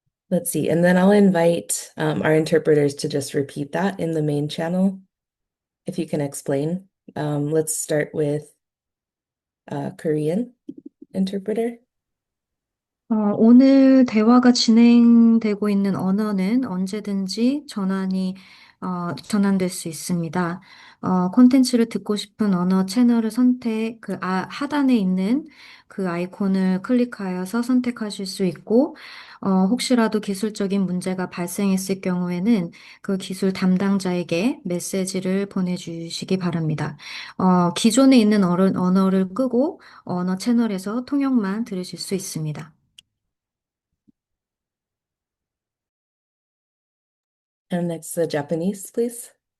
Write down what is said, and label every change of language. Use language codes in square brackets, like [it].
[en] Let's see, and then I'll invite our interpreters to just repeat that in the main channel, if you can explain. Let's start with Korean interpreter. [ko] 오늘 대화가 진행되고 있는 언어는 언제든지 전환될 수 있습니다. 콘텐츠를 듣고 싶은 언어 채널을 하단에 있는 그 아이콘을 클릭하여서 선택하실 수 있고, 혹시라도 기술적인 문제가 발생했을 경우에는 그 기술 담당자에게 메시지를 보내주시기 바랍니다. 기존에 있는 언어를 끄고 언어 채널에서 통역만 들으실 수 있습니다. [en] And next, the Japanese, please.